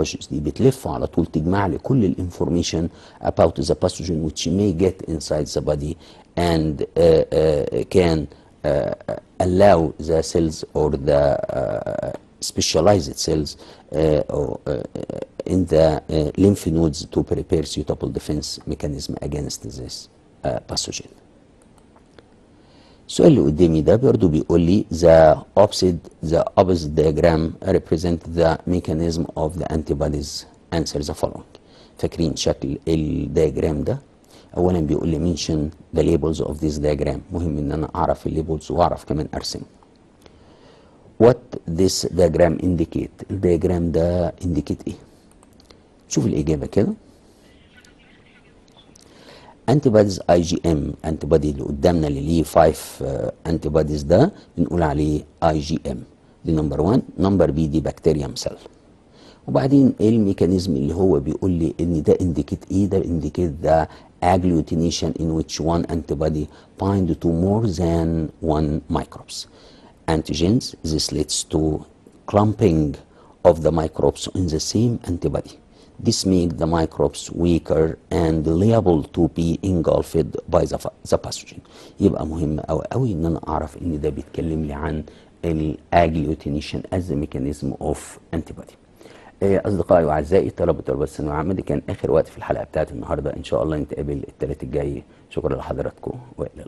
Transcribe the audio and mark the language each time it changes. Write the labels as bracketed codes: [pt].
[ar] دي بتلف على طول تجمع لي كل الانفورميشن [en] about the pathogen which may get inside the body and can allow the cells or the specialized cells in the lymph nodes to prepare suitable defense mechanism against this pathogen. [ar] السؤال اللي قدامي ده برضه بيقول لي [en] the opposite diagram represent the mechanism of the antibodies. answer the following. [ar] فاكرين شكل الدياجرام ده؟ اولا بيقول لي [en] mention the labels of this diagram. [ar] مهم ان انا اعرف الليبلز واعرف كمان ارسم. [en] what this diagram indicate. [ar] الدياجرام ده indicate ايه؟ شوف الاجابه كده. antibodies IgM antibody اللي قدامنا اللي ليه 5 antibodies ده بنقول عليه IgM. دي نمبر 1. نمبر بي دي بكتيريوم سيل. وبعدين ايه الميكانيزم اللي هو بيقول لي ان ده انديكيت ايه؟ ده انديكيت ذا [en] agglutination in which one antibody bind to more than one microbes. Antigens, this leads to clumping of the microbes in the same antibody. This makes the microbes weaker and liable to be engulfed by the pathogen. [ar] يبقى مهم أوي أوي إن أنا أعرف إن ده بيتكلم لي عن [en] agglutination as a mechanism of antibody. [ar] أصدقائي وأعزائي طلبة وطالبات الثانوية العامة، دي كان آخر وقت في الحلقة بتاعت النهاردة. إن شاء الله نتقابل الثلاث الجاي. شكرا لحضراتكم وإلى